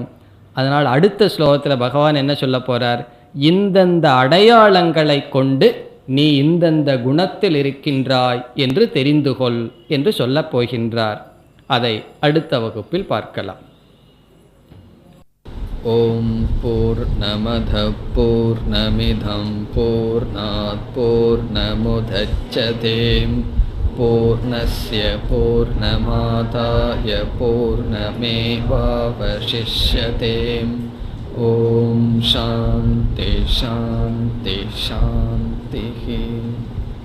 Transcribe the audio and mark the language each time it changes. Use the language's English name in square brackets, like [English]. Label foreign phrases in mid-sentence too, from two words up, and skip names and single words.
[Tamil] அதனால் அடுத்த ஸ்லோகத்தில் பகவான் என்ன சொல்ல போகிறார், இந்தந்த அடையாளங்களை கொண்டு நீ இந்தந்த குணத்தில் இருக்கின்றாய் என்று தெரிந்து கொள் என்று சொல்லப் போகின்றார். அதை அடுத்த வகுப்பில் பார்க்கலாம். [Sanskrit] ॐ पूर्णमद पूर्णमिदं पूर्णात् पूर्णमुदच्यते पूर्णस्य पूर्णमादाय पूर्णमेवावशिष्यते. ॐ शान्ति शान्ति शान्ति.